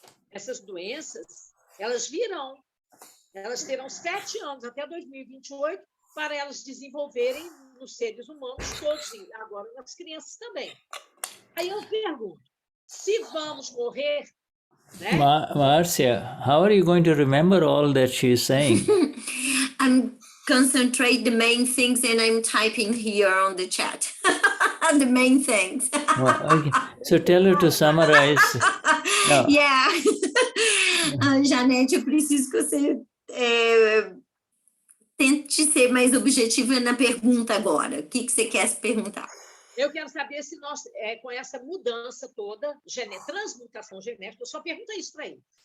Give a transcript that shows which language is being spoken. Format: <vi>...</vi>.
<pt>essas doenças, elas virão, elas terão 7 anos, até 2028, para elas desenvolverem nos seres humanos todos, e agora nas crianças também. Aí eu pergunto, se vamos morrer, né?</pt> <en>Marcia, how are you going to remember all that she's saying? I'm concentrate the main things and I'm typing here on the chat. The main things. Okay. So tell her to summarize. Yeah.</en> <pt>Janete, eu preciso que você tente ser mais objetiva na pergunta agora. O que você quer se perguntar? Eu quero saber se nós, com essa mudança toda, transmutação genética, eu só pergunto isso para ele.</pt>